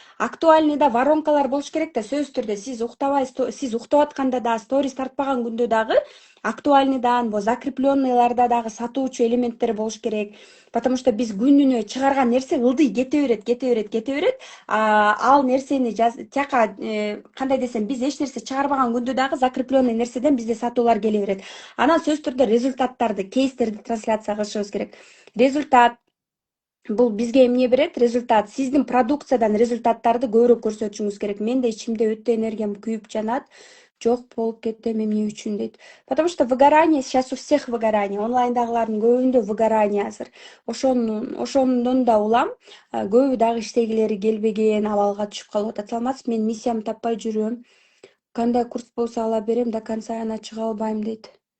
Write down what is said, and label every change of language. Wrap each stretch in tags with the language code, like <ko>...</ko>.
<ky>Актуальныйда воронкалар болуш керек да, сөзсүз түрдө сиз уктабай, сиз уктап атканда да, сторис тартпаган күндө дагы актуальныйдан, закрепленныйларда дагы сатуучу элементтер болуш керек.</ky> <ru>Потому что</ru> <ky>биз күнүнө чыгарган нерсе ылдый кете берет. Ал нерсени тияка кандай десем, биз эч нерсе чыгарбаган күндө дагы закрепленный нерседен бизде сатуулар келе берет. Анан сөзсүз түрдө результаттарды, кейстерди трансляция кылышыбыз керек. Результат бул бизге эмне берет? Результат. Сиздин продукциядан результаттарды көбүрөөк көрсөтүшүңүз керек. Мен да ичимде өтө энергиям күйүп жанат. Жок болуп кетем эмне үчүн дейт.</ky> <ru>Потому что выгорание, сейчас у всех выгорание.</ru> <ky>Онлайндагылардын көбүндө выгорание азыр. Ошондон да улам көбү дагы иштегилери келбеген абалга түшүп калып атат. Саламатсыз, мен миссиямды таппай жүрөм. Кандай курс болсо ала берем,</ky> <ru>до конца</ru> <ky>аны чыга албайм дейт.</ky>